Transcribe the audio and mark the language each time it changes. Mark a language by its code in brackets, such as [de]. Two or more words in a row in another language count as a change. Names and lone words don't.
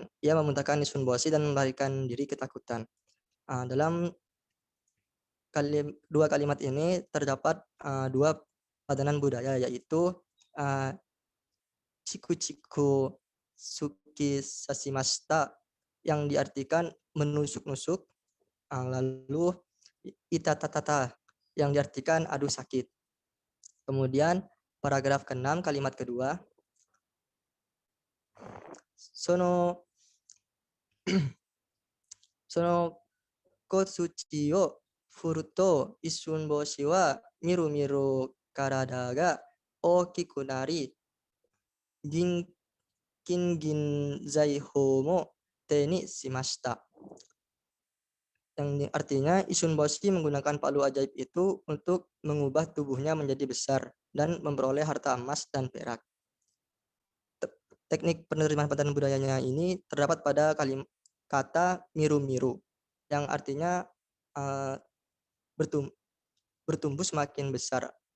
[id] Ia memuntahkan Isun Boshi dan melarikan diri ketakutan. Dalam dua kalimat ini terdapat dua padanan budaya, yaitu [ja] chiku suki sashimashita [id] yang diartikan menusuk-nusuk, lalu itatatata yang diartikan aduh sakit. Kemudian paragraf ke-6 kalimat kedua, [ja] その小槌を降ると一瞬星はみるみる体が大きくなり、金銀財宝も手にしました [id] 。Yang artinya Isun Boshi menggunakan palu ajaib itu untuk mengubah tubuhnya menjadi besar dan memperoleh harta emas dan perak. Teknik penerimaan padanan budayanya ini terdapat pada kata miru-miru, yang artinya bertumbuh semakin besar.